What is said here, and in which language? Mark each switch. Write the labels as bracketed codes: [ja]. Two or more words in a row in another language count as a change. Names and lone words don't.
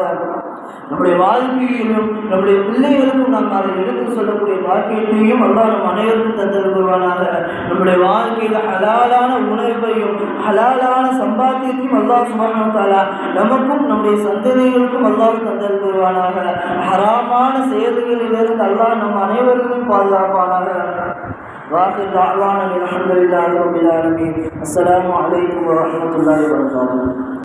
[ta] நம்முடைய வாழ்க்கையிலும் நம்முடைய பிள்ளைகளுக்கும் நாம் அதை எடுத்து சொல்லக்கூடிய வாழ்க்கையையும் அல்லாஹ் நம் அனைவருக்கும் தந்தருவானாக. நம்முடைய வாழ்க்கையில் ஹலாலான உணவையும் ஹலாலான சம்பாத்தியத்தையும் [ar] الله سبحانه وتعالى [ta] நமக்கும் நம்முடைய சந்ததிகளுக்கும் அல்லாஹ் தந்தருவானாக. ஹராமான செயல்களிலிருந்து அல்லாஹ் நம் அனைவருக்கும் பாதுகாப்பானாக. [ar] واخر دعوانا الحمد لله رب العالمين. السلام عليكم ورحمة الله وبركاته.